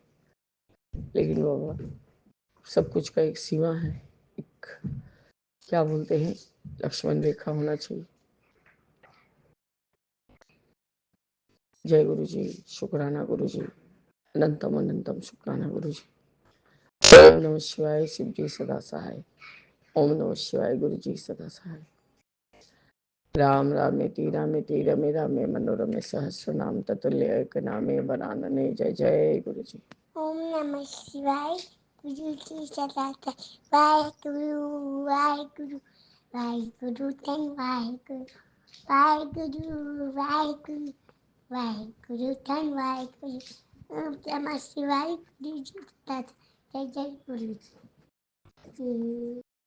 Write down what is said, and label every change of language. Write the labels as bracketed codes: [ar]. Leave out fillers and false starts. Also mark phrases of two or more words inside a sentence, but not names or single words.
[hi] लेकिन बाबा सब कुछ का एक सीमा है, एक क्या बोलते हैं, लक्ष्मण रेखा होना चाहिए। जय गुरु जी, शुक्राना गुरु जी, अनंतम अनंतम शुक्राना गुरु जी। ओम नमः शिवाय, शिव जी सदा सहाय। ओम नमः शिवाय, गुरु जी सदा सहाय। [sa] राम रामेति रामेति रमे रामे मनोरमे सहस्रनाम ततुल्य एक नामे वरानने। [hi] जय जय गुरु जी। ओम नमः शिवाय गुरु जी सदा वाहेगुरु वाहेगुरु वाहेगुरु धन वाहेगुरु वाहेगुरु वाहेगुरु वाहेगुरु धन वाहेगुरु। ओम नमः शिवाय गुरु जी सदा जय जय गुरु जी।